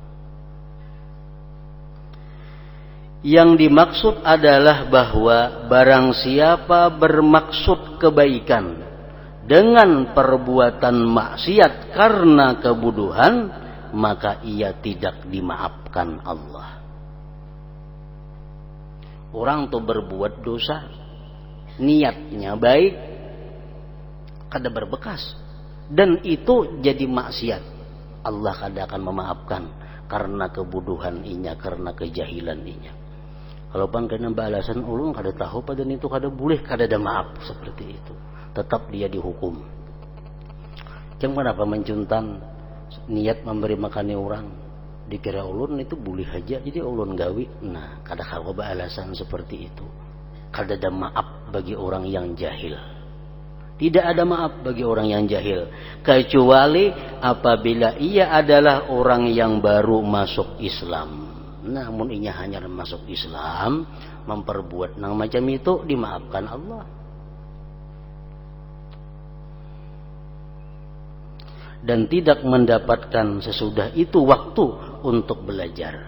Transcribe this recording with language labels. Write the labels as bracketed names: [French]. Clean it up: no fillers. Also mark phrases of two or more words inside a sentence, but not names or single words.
[Indonesian] Yang dimaksud adalah bahwa barang siapa bermaksud kebaikan dengan perbuatan maksiat karena kebodohan, maka ia tidak dimaafkan Allah. [Banjar] Orang tuh berbuat dosa, niatnya baik, kada berbekas, dan itu jadi maksiat, Allah kada akan memaafkan karena kebodohan inya, karena kejahilan inya. Kalau pan kena balasan ulun kada tahu pada itu kada boleh, kada ada maaf seperti itu. [Indonesian] Tetap dia dihukum. [Banjar] Jangan kenapa mencuntan niat memberi makani orang, dikira ulun itu boleh aja, jadi ulun gawi. Nah, kada kawa balasan seperti itu. Kada ada maaf bagi orang yang jahil. [Indonesian] Tidak ada maaf bagi orang yang jahil, kecuali apabila ia adalah orang yang baru masuk Islam. [Banjar] Namun inya hanya masuk Islam, memperbuat nang macam itu, dimaafkan Allah. [Indonesian] Dan tidak mendapatkan sesudah itu waktu untuk belajar.